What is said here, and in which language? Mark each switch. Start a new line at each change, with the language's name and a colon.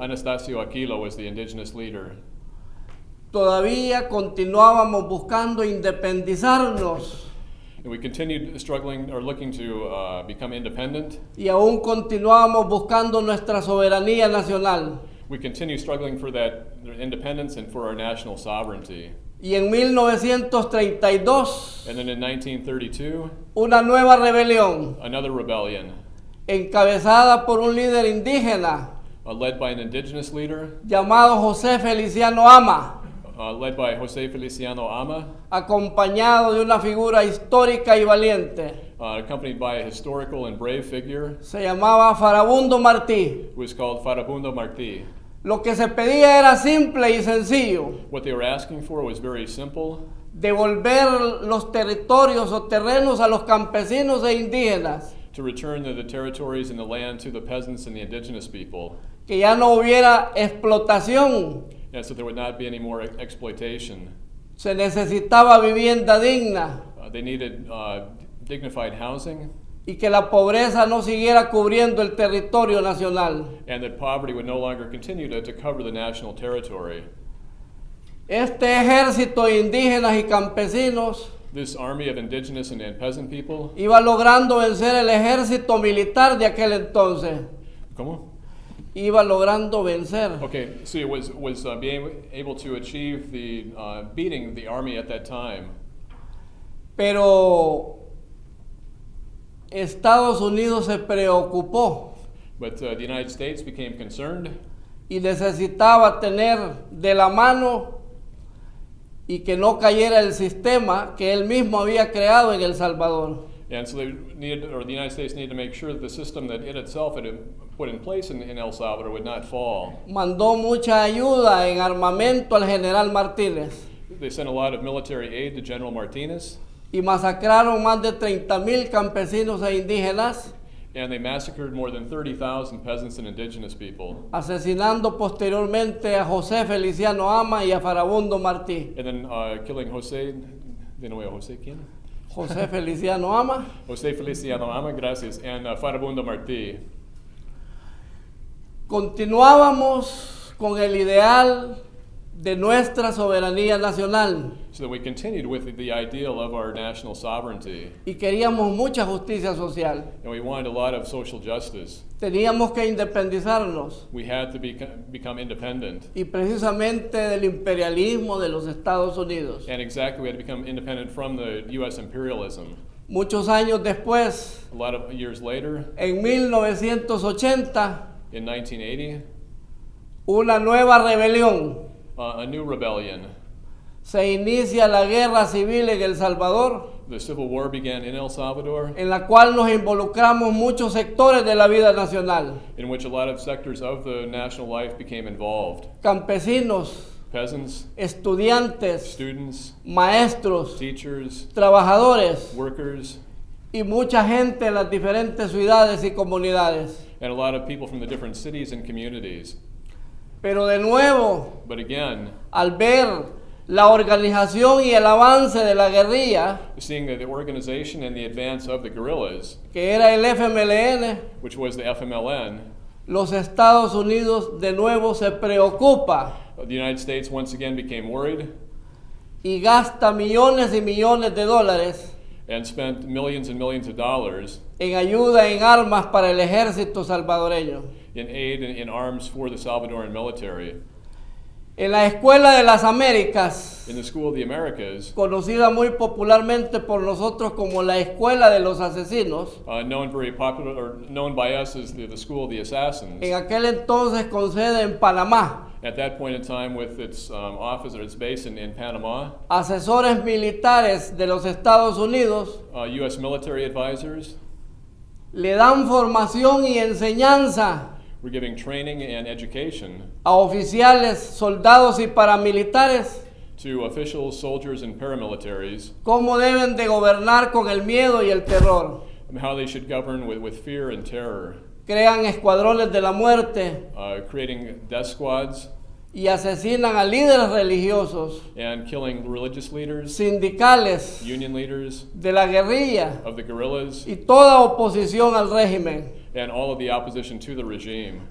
English: Anastasio Aquino was the indigenous leader.
Spanish: Todavía continuábamos buscando independizarnos
English: And we continued struggling or looking to become independent.
Spanish: y aún continuábamos buscando nuestra soberanía nacional.
English: We continue struggling for that independence and for our national sovereignty.
Spanish: Y en 1932,
English: And then in 1932,
Spanish: una nueva rebelión
English: another rebellion
Spanish: encabezada por un líder indígena
English: led by an indigenous leader,
Spanish: llamado José Feliciano Ama,
English: led by José Feliciano Ama,
Spanish: acompañado de una figura histórica y valiente.
English: accompanied by a historical and brave figure
Spanish: Se llamaba Farabundo Martí.
English: who was called Farabundo Martí.
Spanish: Lo que se pedía era simple y sencillo:
English: What they were asking for was very simple:
Spanish: devolver los territorios o terrenos a los campesinos e indígenas,
English: to return the territories and the land to the peasants and the indigenous people,
Spanish: que ya no hubiera explotación,
English: and so there would not be any more exploitation.
Spanish: se necesitaba vivienda digna
English: They needed dignified housing,
Spanish: y que la pobreza no siguiera cubriendo el territorio nacional.
English: and that poverty would no longer continue to cover the national territory.
Spanish: Este ejército de indígenas y campesinos
English: This army of indigenous and peasant people.
Spanish: iba logrando vencer el ejército militar de aquel entonces. ¿Cómo? Iba logrando vencer.
English: Okay, so it was being able to achieve the beating the army at that time.
Spanish: Pero Estados Unidos se preocupó
English: But the United States became concerned
Spanish: y necesitaba tener de la mano y que no cayera el sistema que él mismo había creado en El Salvador.
English: and so the United States needed to make sure that the system that it itself had put in place in El Salvador would not fall.
Spanish: Mandó mucha ayuda en armamento al general Martínez
English: They sent a lot of military aid to General Martinez,
Spanish: y masacraron más de 30,000 campesinos e indígenas,
English: and they massacred more than 30,000 peasants and indigenous people,
Spanish: asesinando posteriormente a José Feliciano Ama y a Farabundo Martí.
English: and then killing José,
Spanish: ¿de nuevo José quién? José Feliciano Ama.
English: José Feliciano Ama, gracias, and Farabundo Martí.
Spanish: Continuábamos con el ideal de nuestra soberanía nacional
English: So that we continued with the ideal of our national sovereignty,
Spanish: y queríamos mucha justicia social.
English: and we wanted a lot of social justice.
Spanish: Teníamos que independizarnos
English: We had to become independent,
Spanish: y precisamente del imperialismo de los Estados Unidos.
English: and exactly we had to become independent from the U.S. imperialism.
Spanish: Muchos años después,
English: A lot of years later,
Spanish: en 1980,
English: in 1980,
Spanish: una nueva rebelión.
English: a new rebellion.
Spanish: Se inicia la guerra civil en El Salvador,
English: The Civil War began in El Salvador,
Spanish: en la cual nos involucramos muchos sectores de la vida nacional.
English: in which a lot of sectors of the national life became involved.
Spanish: Campesinos,
English: Peasants,
Spanish: estudiantes,
English: students,
Spanish: maestros,
English: teachers,
Spanish: trabajadores
English: workers,
Spanish: y mucha gente en las diferentes ciudades y comunidades.
English: and a lot of people from the different cities and communities.
Spanish: Pero de nuevo,
English: But again,
Spanish: al ver la organización y el avance de la guerrilla,
English: seeing the organization and the advance of the guerrillas,
Spanish: que era el FMLN,
English: which was the FMLN,
Spanish: los Estados Unidos de nuevo se preocupa
English: the United States once again became worried
Spanish: y gasta millones y millones de dólares
English: and spent millions and millions of dollars
Spanish: en ayuda en armas para el ejército salvadoreño.
English: in aid and in arms for the Salvadoran military.
Spanish: En la Escuela de las Américas,
English: In the School of the Americas,
Spanish: conocida muy popularmente por nosotros como la Escuela de los Asesinos,
English: known by us as the School of the Assassins,
Spanish: en aquel entonces con sede en Panamá,
English: at that point in time with its office or its base in Panama,
Spanish: asesores militares de los Estados Unidos
English: U.S. military advisors
Spanish: le dan formación y enseñanza
English: were giving training and education
Spanish: a oficiales, soldados y paramilitares
English: to officials, soldiers, and paramilitaries
Spanish: cómo deben de gobernar con el miedo y el terror.
English: on how they should govern with fear and terror,
Spanish: Crean escuadrones de la muerte
English: creating death squads
Spanish: y asesinan a líderes religiosos,
English: and killing religious leaders,
Spanish: sindicales,
English: union leaders
Spanish: de la guerrilla
English: of the guerrillas,
Spanish: y toda oposición al régimen.
English: and all of the opposition to the regime.